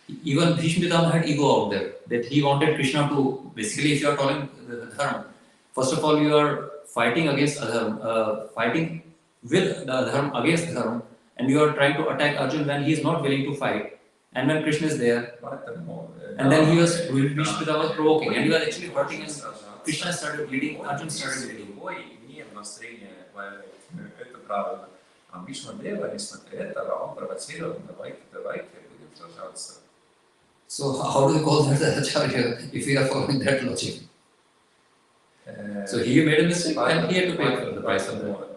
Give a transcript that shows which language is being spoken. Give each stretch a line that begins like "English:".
English: Even Bhishma Pitamaha had ego out there, that he wanted Krishna to, basically if you are following the dharma, first of all you are fighting against adharma, fighting with the adharma against dharma, and you are trying to attack Arjun when he is not willing to fight, and when Krishna is there, and then Bhishma Pitamaha was provoking, and he was actually hurting, and Krishna started bleeding, Arjun started bleeding.
Russian: Это правильно. А Бхишма Дева, несмотря на это, он провоцировал, давайте будем сражаться.
English: So how do you call that acharya if you are following that logic? So he made a mistake and he had to pay for the price of that.